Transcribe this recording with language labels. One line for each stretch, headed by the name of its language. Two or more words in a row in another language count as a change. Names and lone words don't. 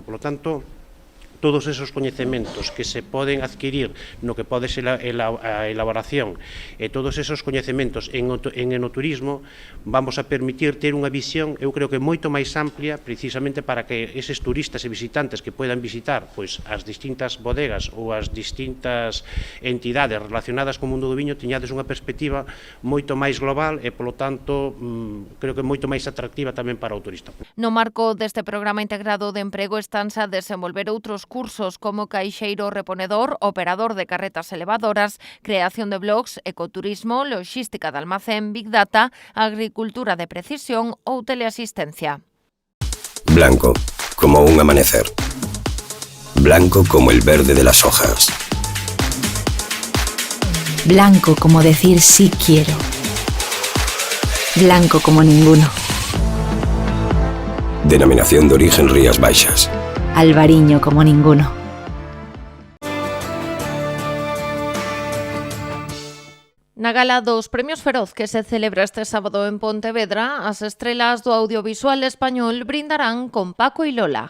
Galician: Polo tanto, todos esos coñecementos que se poden adquirir no que pode ser a elaboración e todos esos coñecementos en enoturismo vamos a permitir ter unha visión, eu creo que moito máis amplia, precisamente para que eses turistas e visitantes que podan visitar pois as distintas bodegas ou as distintas entidades relacionadas co mundo do viño teñades unha perspectiva moito máis global e, polo tanto, creo que moito máis atractiva tamén para o turista. No marco deste programa integrado de emprego estanse a desenvolver outros cursos como caixeiro reponedor, operador de carretas elevadoras, creación de blogs, ecoturismo, logística de almacén,
English: big data,
Galician: agricultura de precisión ou teleasistencia.
Spanish: Blanco, como un amanecer. Blanco como el verde de las hojas. Blanco como decir sí quiero. Blanco como ninguno. Denominación de origen Rías Baixas. Albariño como ninguno.
Galician: Na gala dos Premios Feroz que se celebra este sábado en Pontevedra, as estrelas do audiovisual español brindarán con Paco y Lola.